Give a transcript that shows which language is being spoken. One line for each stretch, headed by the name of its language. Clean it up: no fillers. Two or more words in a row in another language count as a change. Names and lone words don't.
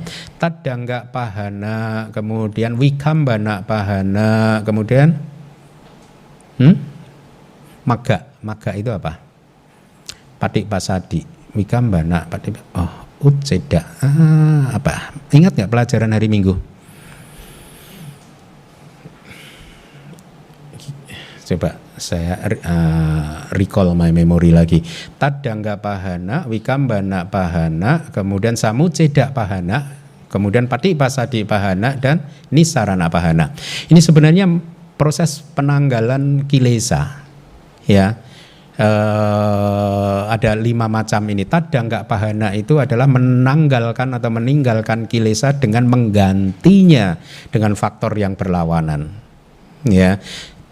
Pali: Tadangga pahana, kemudian wikambana pahana, kemudian maga
Indonesian: itu apa?
Pali: Patik pasadi, wikambana, uceda.
Indonesian: Apa? Ingat nggak pelajaran hari Minggu? Coba saya
English: recall my memory
Indonesian: lagi.
Pali: Tadangga pahana, wikambana pahana, kemudian samuceda pahana, kemudian patipasadi pahana, dan nisarana pahana.
Indonesian: Ini sebenarnya proses penanggalan kilesa ya. Ada 5 macam ini.
Pali: Tadangga pahana
Indonesian: itu adalah menanggalkan atau meninggalkan kilesa dengan menggantinya dengan faktor yang berlawanan ya.